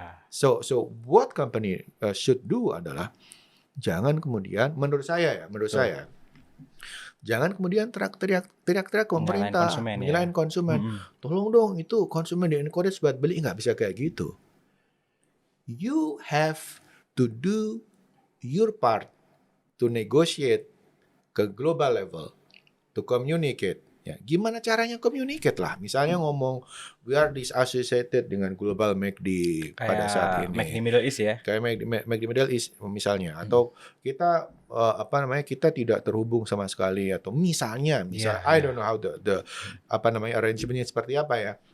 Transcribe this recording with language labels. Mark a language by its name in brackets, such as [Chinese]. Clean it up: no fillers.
[English] So what company should do [Indonesian] adalah jangan kemudian menurut saya jangan kemudian teriak-teriak ke pemerintah, menyalahin konsumen. Tolong dong itu konsumen di encourage buat beli, nggak bisa kayak gitu. [English] You have to do your part to negotiate [Indonesian] ke [English] global level, to communicate. [Indonesian] Ya, gimana caranya communicate lah. Misalnya ngomong [English] we are disassociated [Indonesian] dengan global McD pada saat ini. McD Middle East ya. Kayak McD Middle East misalnya, atau kita kita tidak terhubung sama sekali, atau misalnya [English] I don't know how the [Indonesian] arrangementnya seperti apa ya.